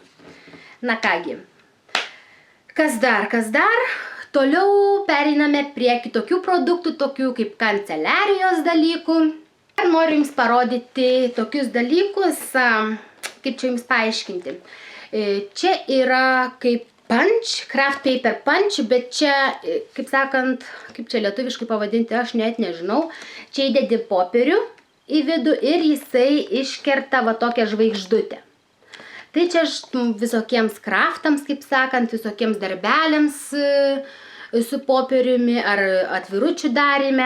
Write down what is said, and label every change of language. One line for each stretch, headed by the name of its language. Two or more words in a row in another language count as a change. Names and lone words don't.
Lithuanian: Na kągi, kas dar? Toliau pereiname prie kitokių produktų, tokių kaip kanceliarijos dalykų. Ir noriu jums parodyti tokius dalykus, kaip čia jums paaiškinti. Čia yra kaip
English: punch, craft paper punch,
Lithuanian: bet čia, kaip sakant, kaip čia lietuviškai pavadinti, aš net nežinau. Čia įdedi popierių į vidų ir jisai iškerta va tokią žvaigždutę. Tai čia visokiems kraftams, kaip sakant, visokiems darbeliams su popieriumi ar atviručių daryme.